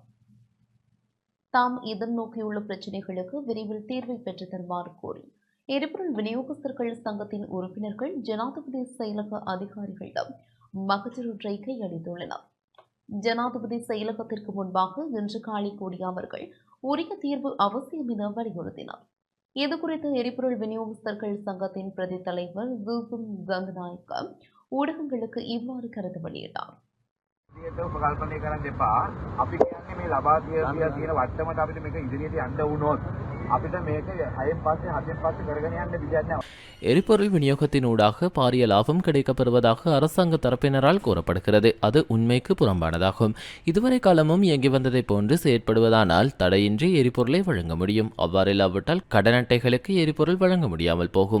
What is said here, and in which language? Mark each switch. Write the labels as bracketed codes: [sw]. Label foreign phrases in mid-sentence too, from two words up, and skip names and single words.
[ta] தாம் எதிர்நோக்கியுள்ள பிரச்சினைகளுக்கு விரைவில் தீர்வை பெற்றுத் தருமாறு கோரி எரிபொருள் விநியோகஸ்தர்கள் சங்கத்தின் உறுப்பினர்கள் ஜனாதிபதி செயலக அதிகாரிகளிடம் மகஜரொன்றை கையளித்துள்ளனர். ஜனாதிபதி செயலகத்திற்கு முன்பாக இன்று காலை கூடிய அவர்கள் உரிய தீர்வு அவசியம் என வலியுறுத்தினார். இதுகுறித்து எரிபொருள் விநியோகஸ்தர்கள் சங்கத்தின் பிரதி தலைவர் ஜூசும் கங்கநாயக்க ஊடகங்களுக்கு இவ்வாறு கருத்து வெளியிட்டார். [si] උපකල්පනය කරන්න එපා. අපි කියන්නේ මේ ලබා දීලා තියෙන වට්ටමට අපිට මේක ඉදිරියට යන්න වුණොත් අපිට මේක 6න් පස්සේ 7න් පස්සේ කරගෙන යන්න විදියක් නැහැ. [ta] எரிபொருள் விநியோகத்தினூடாக பாரிய லாபம் கிடைக்கப்பெறுவதாக அரசாங்க தரப்பினரால் கூறப்படுகிறது. அது உண்மைக்கு புறம்பானதாகும். இதுவரை காலமும் இயங்கி வந்ததை போன்று செயற்படுவதானால் தடையின்றி எரிபொருளை வழங்க முடியும். அவ்வாறில்லாவிட்டால் கடன் அட்டைகளுக்கு எரிபொருள் வழங்க முடியாமல் போகும்.